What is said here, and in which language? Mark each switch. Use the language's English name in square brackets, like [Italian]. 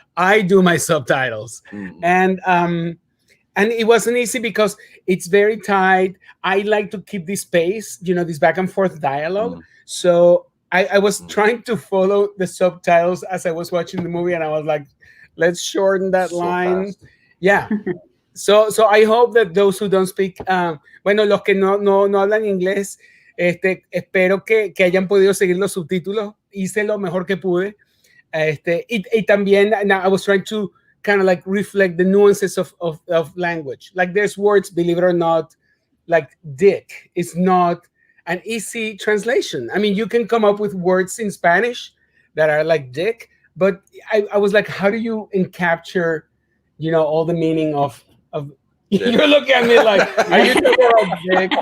[English] I do my subtitles, and it wasn't easy because it's very tight. I like to keep this pace, this back and forth dialogue. So I was trying to follow the subtitles as I was watching the movie, and I was like, let's shorten that line. Fast. Yeah. So I hope that those who don't speak, [Spanish] los que no hablan inglés, espero que hayan podido seguir los subtítulos. Hice lo mejor que pude. Y también, [English] I was trying to kind of like reflect the nuances of language. Like there's words, believe it or not, like dick is not an easy translation. I mean, you can come up with words in Spanish that are like dick, but I was like, how do you capture, all the meaning of you're looking at me like, are you talking about dick?